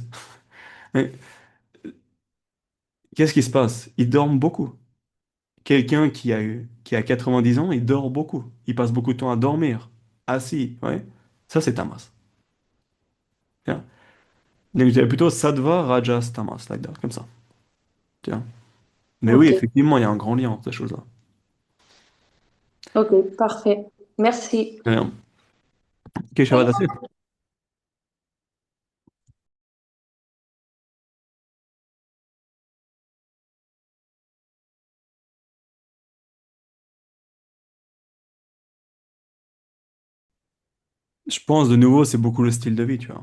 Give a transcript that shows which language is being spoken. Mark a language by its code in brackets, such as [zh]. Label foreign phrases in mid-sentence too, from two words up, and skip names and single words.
[fr] Mais qu'est-ce qui se passe? Ils dorment beaucoup. Quelqu'un qui a 90 ans, il dort beaucoup. Il passe beaucoup de temps à dormir, assis, ouais. Ça, c'est tamas. Tiens. Donc, je dirais plutôt sattva, rajas, tamas, [en] like that, [fr] comme ça. Tiens. Mais oui, Ok. effectivement, il y a un grand lien entre ces choses-là. Ok, parfait. Merci. Bien. Ok, Shavadasi. Je pense de nouveau, c'est beaucoup le style de vie, tu vois.